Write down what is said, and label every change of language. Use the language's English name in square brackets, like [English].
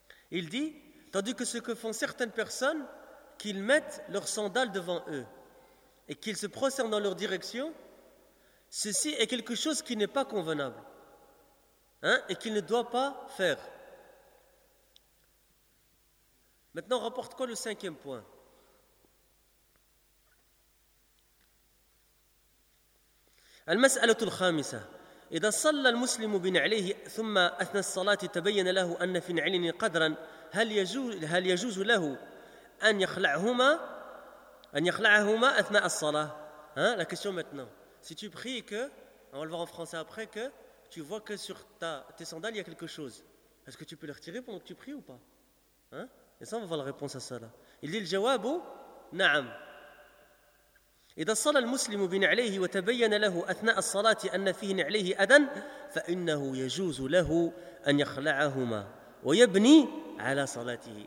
[French] Il dit, tandis que ce que font certaines personnes, qu'ils mettent leurs sandales devant eux et qu'ils se prosternent dans leur direction, ceci est quelque chose qui n'est pas convenable, hein, et qu'il ne doit pas faire. Maintenant, rapporte quoi le cinquième point? [Arabic] المسألة الخامسة إذا صلى المسلم بنعليه ثم أثناء الصلاة تبين له أن في نعلين قدرا هل يجوز له أن يخلعهما أثناء الصلاة hein? [French] La question maintenant, si tu pries que, on va le voir en français après, que tu vois que sur tes sandales il y a quelque chose, est-ce que tu peux le retirer pendant que tu pries ou pas, hein? Et ça, on va voir la réponse à ça là. Il dit le [Arabic] جواب نعم. إذا صلى المسلم بنعليه وتبين له أثناء الصلاة أن فيه نعليه أذن فإنه يجوز له أن يخلعهما ويبني على صلاته.